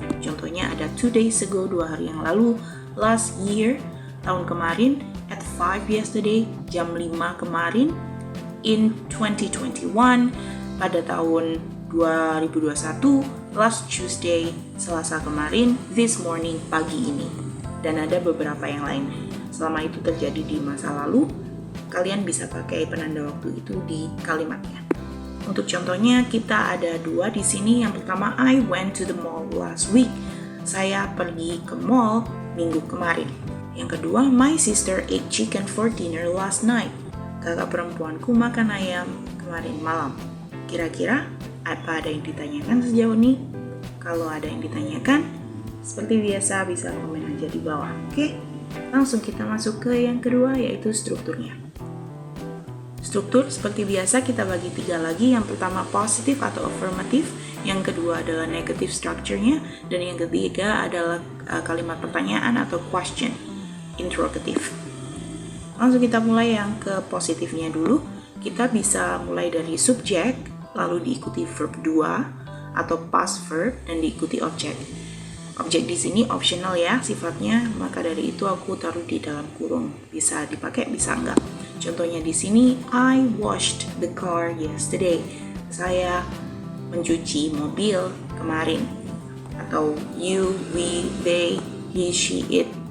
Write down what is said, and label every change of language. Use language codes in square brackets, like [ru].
[id] Contohnya ada [en] 2 days ago, [id] 2 hari yang lalu, [en] last year, [id] tahun kemarin, [en] at 5 yesterday, [id] jam 5 kemarin, [en] in 2021, [id] pada tahun 2021, [en] last Tuesday, [id] Selasa kemarin, [en] this morning, [id] pagi ini. Dan ada beberapa yang lain. Selama itu terjadi di masa lalu, kalian bisa pakai penanda waktu itu di kalimatnya. Untuk contohnya kita ada 2 di sini. Yang pertama, [en] I went to the mall last week. [id] Saya pergi ke mall minggu kemarin. Yang kedua, [en] my sister ate chicken for dinner last night. [id] Kakak perempuanku makan ayam kemarin malam. Kira-kira apa ada yang ditanyakan sejauh ini? Kalau ada yang ditanyakan, seperti biasa bisa komen aja di bawah. Oke? Langsung kita masuk ke yang kedua, yaitu strukturnya. Struktur seperti biasa kita bagi 3 lagi. Yang pertama positif atau affirmative, yang kedua adalah negative structure-nya, dan yang ketiga adalah kalimat pertanyaan atau question, interrogative. Langsung kita mulai yang ke positifnya dulu. Kita bisa mulai dari subjek, lalu diikuti verb 2 atau past verb, dan diikuti objek. Objek di sini optional ya sifatnya, maka dari itu aku taruh di dalam kurung. Bisa dipakai, bisa enggak. Contohnya di sini, [en] I washed the car yesterday. [id] Saya mencuci mobil kemarin. [en] Atau you, we, they, he, she, it.